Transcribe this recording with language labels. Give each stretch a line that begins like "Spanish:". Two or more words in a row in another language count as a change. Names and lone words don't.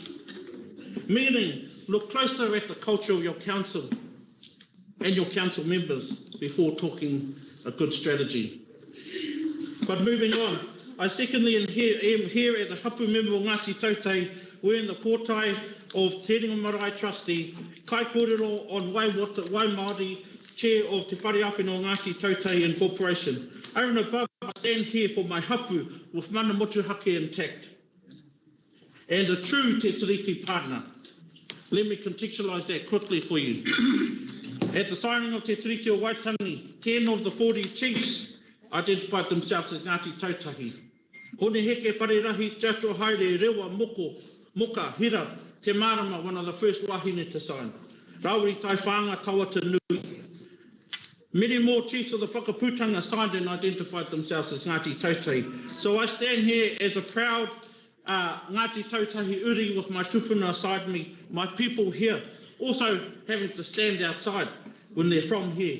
English: Meaning, look closer at the culture of your council and your council members before talking a good strategy. But moving on, I secondly am here as a hapu member of Ngāti Tautei, wearing the pōtai of Te Ringa Marae Trustee,
Māori: kai kōrero
English: on Wai Māori, Chair of Te Whare Awhenua Ngāti Tautei Incorporation. Over and above, I stand here for my hapu with
Māori: mana motuhake
English: intact, and a true Te Tiriti partner. Let me contextualise that quickly for you. At the signing of Te Tiriti o Waitangi, 10 of the 40 chiefs identified themselves as Ngāti Tautahi. Hone heke wharerahi Tato Haere Rewa Moka Hira Te Marama, one of the first wahine to sign. Rauri Tai Whanga Tawata Nui. Many more chiefs of the whakaputanga signed and identified themselves as Ngāti Tautahi. So I stand here as a proud Ngāti Tautahi uri with my tupuna aside me, my people here, also having to stand outside when they're from here.